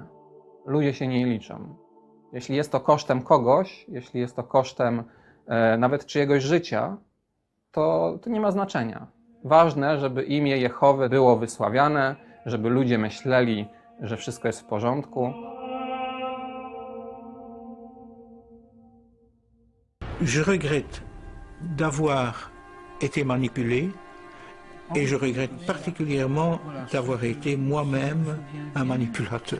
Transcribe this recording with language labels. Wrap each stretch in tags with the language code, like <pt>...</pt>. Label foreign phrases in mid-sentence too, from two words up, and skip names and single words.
<pl>Ludzie się nie liczą. Jeśli jest to kosztem kogoś, jeśli jest to kosztem nawet czyjegoś życia, to nie ma znaczenia. Ważne, żeby imię Jehowy było wysławiane, żeby ludzie myśleli, że wszystko jest w porządku.</pl> <fr>Je regrette d'avoir été manipulé et je regrette particulièrement d'avoir été moi-même un manipulateur.</fr>